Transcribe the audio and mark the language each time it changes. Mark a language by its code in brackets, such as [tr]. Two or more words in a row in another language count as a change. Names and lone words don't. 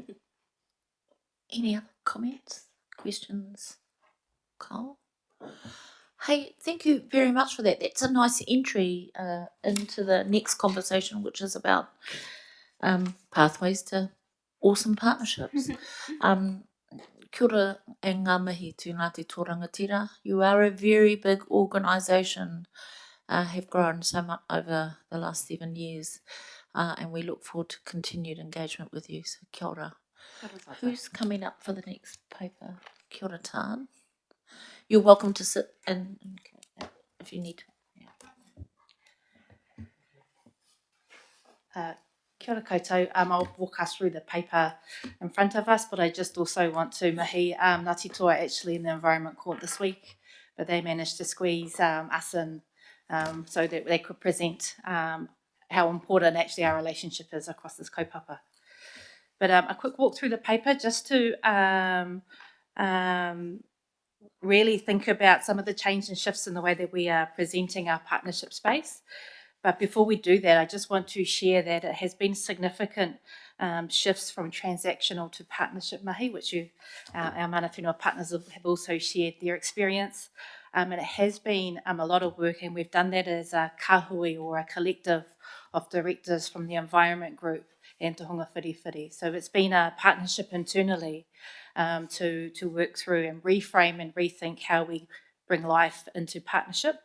[en] Any other comments, questions? Carl? Hey, thank you very much for that. That's a nice entry into the next conversation, which is about pathways to awesome partnerships. [mi] Kia ora e ngā mihi tū Ngāti tō Rangatira. [en] You are a very big organisation, have grown so much over the last 7 years, and we look forward to continued engagement with you. So [mi] kia ora. [en] Who's coming up for the next paper? [mi] Kia ora tān. [en] You're welcome to sit in if you need to. [mi] Kia ora koutou. [en] I'll walk us through the paper in front of us, but I just also want to mihi Ngāti Toa actually in the Environment Court this week, but they managed to squeeze us in so that they could present how important actually our relationship is across this kaupapa. But a quick walk through the paper just to really think about some of the change and shifts in the way that we are presenting our partnership space. But before we do that, I just want to share that it has been significant shifts from transactional to partnership mahi, which our [mi] mana whenua [en] partners have also shared their experience. And it has been a lot of work, and we've done that as a kahui or a collective of directors from the environment group and Te Hunga Whiriwhiri. So it's been a partnership internally to work through and reframe and rethink how we bring life into partnership.